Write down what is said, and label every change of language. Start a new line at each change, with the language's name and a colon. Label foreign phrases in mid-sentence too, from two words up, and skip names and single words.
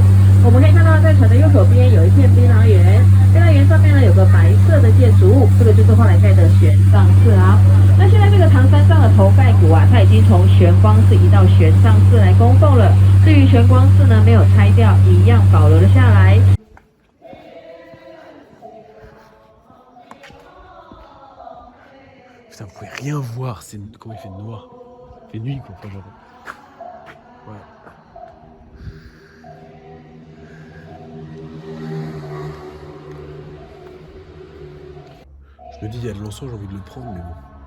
Chinese: 我们可以看到，在船的右手边有一片槟榔园，槟榔园上面呢有个白色的建筑物，这个就是后来盖的玄奘寺啊。那现在这个唐三藏的头盖骨啊，它已经从玄光寺移到玄奘寺来供奉了。至于玄光寺呢，没有拆掉，一样保留了下来。
French: Putain, vous pouvez rien voir, c'est comment il fait noir. Il fait nuit quoi, enfin genre. Ouais. Je me dis, il y a de l'encens, j'ai envie de le prendre, mais bon.